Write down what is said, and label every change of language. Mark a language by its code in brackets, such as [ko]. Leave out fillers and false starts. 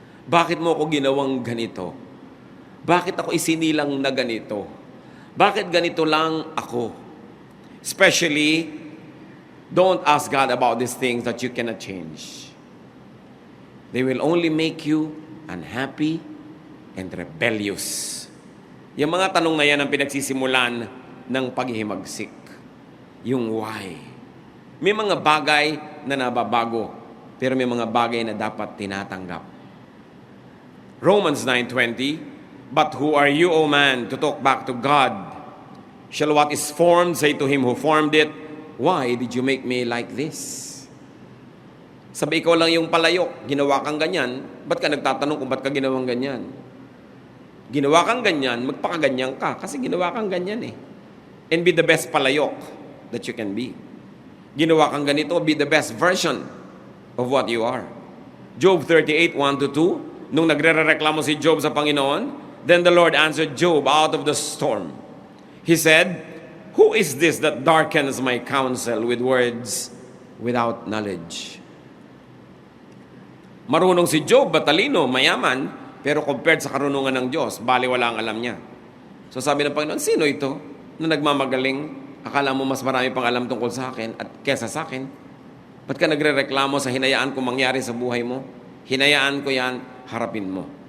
[tl] Bakit mo ako ginawang ganito? Bakit ako isinilang na ganito? Bakit ganito lang ako? [en] Especially, don't ask God about these things that you cannot change. They will only make you unhappy and rebellious. [tl] Yung mga tanong na yan ang pinagsisimulan ng paghihimagsik. Yung why. May mga bagay na nababago, pero may mga bagay na dapat tinatanggap. [en] Romans 9:20, but who are you, O man, to talk back to God? Shall what is formed say to him who formed it, why did you make me like this? [tl] Sabi, ikaw lang yung palayok, ginawa kang ganyan, ba't ka nagtatanong kung ba't ka ginawang ganyan? Ginawa kang ganyan, magpakaganyan ka. Kasi ginawa kang ganyan eh. [en] And be the best palayok that you can be. [tl] Ginawa kang ganito, [en] be the best version of what you are. Job 38, 1-2, [tl] nung nagre-reklamo si Job sa Panginoon, [en] then the Lord answered Job out of the storm. He said, "Who is this that darkens my counsel with words without knowledge?" [tl] Marunong si Job, matalino, mayaman, pero compared sa karunungan ng Diyos, baliwala ang alam niya. So sabi ng Panginoon, sino ito na nagmamagaling? Akala mo mas marami pang alam tungkol sa akin at kesa sa akin? Ba't ka nagre-reklamo sa hinayaan ko mangyari sa buhay mo? Hinayaan ko yan, harapin mo.